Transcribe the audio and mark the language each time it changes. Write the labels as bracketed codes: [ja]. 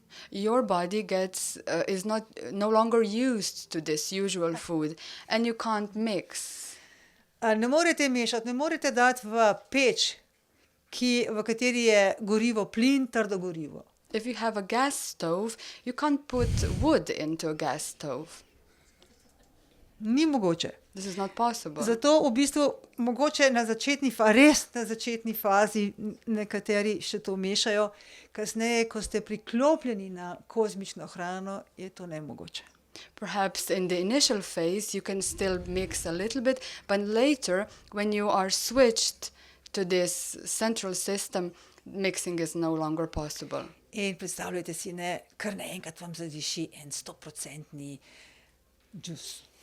[en] Your body is no longer used to this usual food, and you can't mix. [sl] Ne morete mešati, ne morete dati v peč, v kateri je gorivo plin, trdo gorivo. [en] If you have a gas stove, you can't put wood into a gas stove. [sl] Ni mogoče. [en] This is not possible. [sl] Zato v bistvu mogoče res na začetni fazi nekateri še to mešajo, kasneje, ko ste priklopljeni na kozmično hrano, je to nemogoče. [en] Perhaps in the initial phase you can still mix a little bit, but later when you are switched to this central system, mixing is no longer possible. [sl] In predstavljajte si, kar naenkrat vam zadiši en 100% džus.